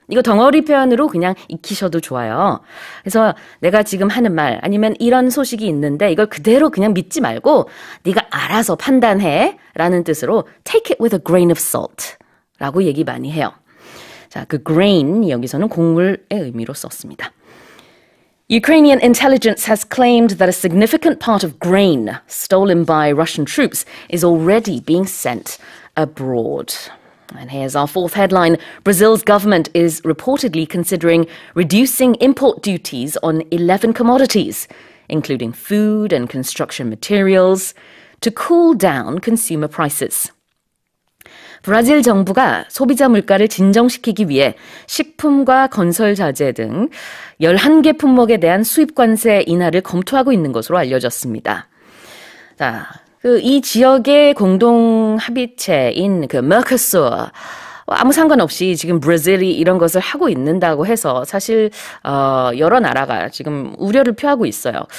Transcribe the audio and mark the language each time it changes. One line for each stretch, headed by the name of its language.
Korean: 이거 덩어리 표현으로 그냥 익히셔도 좋아요. 그래서 내가 지금 하는 말 아니면 이런 소식이 있는데 이걸 그대로 그냥 믿지 말고 네가 알아서 판단해 라는 뜻으로
English: take it with a grain of salt
Korean: 라고 얘기 많이 해요. 자, 그 grain 여기서는 곡물의 의미로 썼습니다.
English: Ukrainian intelligence has claimed that a significant part of grain stolen by Russian troops is already being sent abroad. And here's our fourth headline. Brazil's government is reportedly considering reducing import duties on 11 commodities, including food and construction materials, to cool down consumer prices.
Korean: 브라질 정부가 소비자 물가를 진정시키기 위해 식품과 건설 자재 등 11개 품목에 대한 수입 관세 인하를 검토하고 있는 것으로 알려졌습니다. 자, 이 지역의 공동 합의체인 그 메르코수르 아무 상관없이 지금 브라질이 이런 것을 하고 있는다고 해서 사실 여러 나라가 지금 우려를 표하고 있어요.